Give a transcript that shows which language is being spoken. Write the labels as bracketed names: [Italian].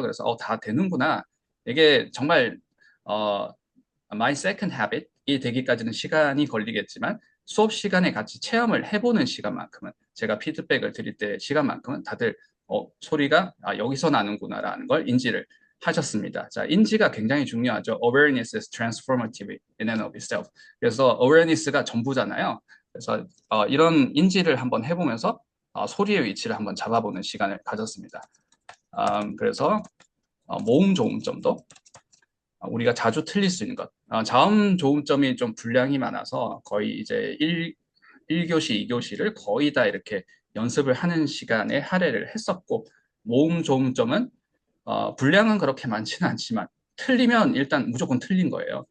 [Korean] 그래서 다 되는구나. 이게 정말 어, [English] my second habit [Korean] 이 되기까지는 시간이 걸리겠지만 수업 시간에 같이 체험을 해보는 시간만큼은 제가 피드백을 드릴 때 시간만큼은 다들 소리가 여기서 나는구나라는 걸 인지를 하셨습니다. 자, 인지가 굉장히 중요하죠. [English] Awareness is transformative in and of itself. [Korean] 그래서 awareness가 전부잖아요. 그래서 이런 인지를 한번 해보면서 소리의 위치를 한번 잡아보는 시간을 가졌습니다. 그래서 모음 조음점도 우리가 자주 틀릴 수 있는 것. 자음 조음점이 좀 분량이 많아서 거의 이제 1교시, 2교시를 거의 다 이렇게 연습을 하는 시간에 할애를 했었고, 모음 조음점은 분량은 그렇게 많지는 않지만 틀리면 일단 무조건 틀린 거예요.